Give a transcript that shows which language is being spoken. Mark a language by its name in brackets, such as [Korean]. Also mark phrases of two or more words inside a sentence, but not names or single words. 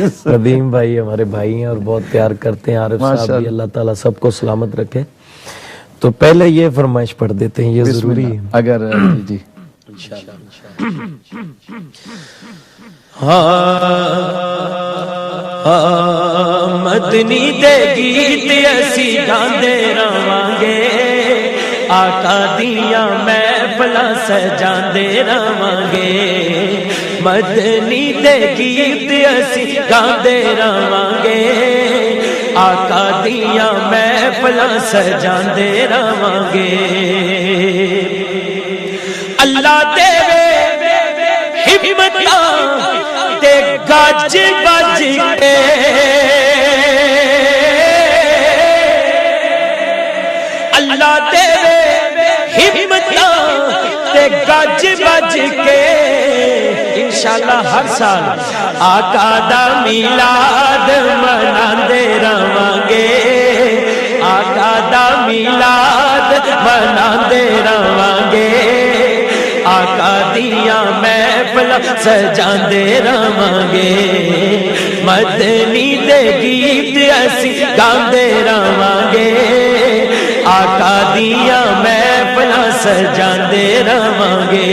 [Urdu] ندیم بھائی ہمارے بھائی ہیں اور بہت پیار کرتے ہیں، عارف صاحب بھی، اللہ تعالیٰ سب کو سلامت رکھے۔ تو پہلے یہ فرمائش پڑھ دیتے ہیں، یہ ضروری ہے اگر جی [Punjabi] مدنی دے گیت اسی گاندے رہواں گے، آقا دیاں محفلاں سجاندے رہواں گے، مدنی دے گیت اسی گاندے رہواں گے، آقا دیاں محفلاں سجاندے رہواں گے۔ اللہ دے ہمتاں تے گج بج کے، اللہ دے ہمتاں تے گج بج کے، انشاءاللہ ہر سال آقا دا میلاد مناندے رہواں گے، آقا دا میلاد مناندے رہواں گے، آقا دیاں محفلاں سجاندے رہواں گے، مدنی دے گیت اسی گاندے رہواں گے، آقا دیاں محفلاں سجاندے رہواں گے۔